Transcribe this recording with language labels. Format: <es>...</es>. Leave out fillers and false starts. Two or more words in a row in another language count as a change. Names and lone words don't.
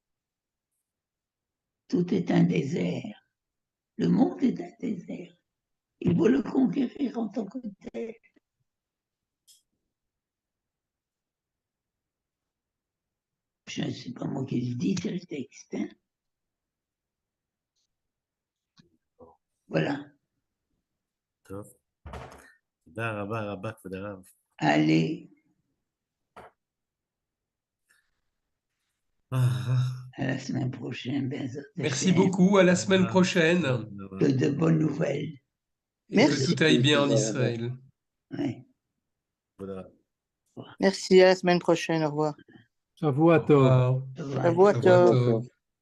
<fr>Tout est un désert. Le monde est un désert. Il faut le conquérir en tant que tel. Je ne sais pas moi qui le dis, c'est le texte. Hein? Voilà.</fr> <he>טוב. תודה רבה רבה, כבוד הרב.</he> <fr>Allez, Ah, à la semaine prochaine. Merci beaucoup. À la semaine prochaine. Que de bonnes nouvelles. Et Merci. que tout aille bien en Israël. Ouais.</fr> <he>כבוד הרב.</he> <fr>Merci, à la semaine prochaine. Au revoir.</fr> <he>Shavua</he> <fr>Au</fr> <he>Tov.</he> <fr>revoir. Voilà.</fr> <he>Shavua Shavua Tov. Tov.</he>